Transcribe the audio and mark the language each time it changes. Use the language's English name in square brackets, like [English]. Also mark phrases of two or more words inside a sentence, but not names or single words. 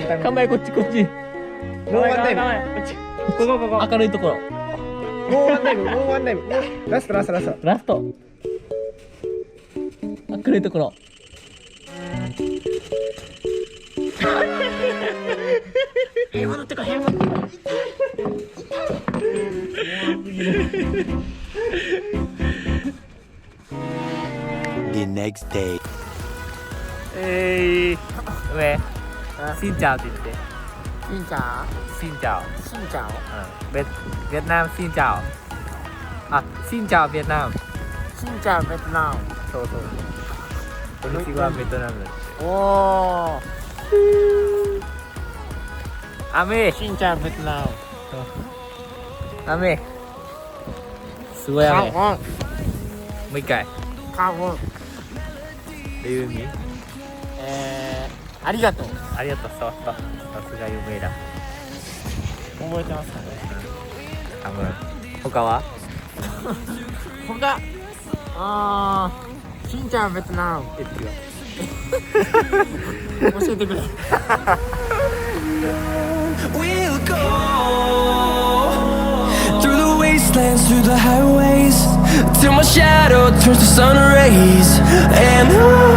[Japanese] 構えこっち。もうワンダイブ。ここ。明るいところ。もうワンダイブ。ラスト。明るいところ。平和の手か平和。 [English] The next day. [Japanese] 上 [Vietnamese] xin chào [Japanese] って言って。 [Vietnamese] xin chào xin chào xin chào ベトナム xin chào あ xin chào ベトナム xin chào Việt Nam [Japanese] そうこんにちはベトナムおー雨 [Vietnamese] xin chào Việt Nam [Japanese] 雨すごい雨カもう一回カゴどういう意味ありがとうありがとうさすが有名だ覚えてますかね多分他は [Vietnamese] xin chào Việt Nam [Japanese] え違う教えてくれ [English] We'll go through the wastelands, through the highways, till my shadow turns to sun rays. And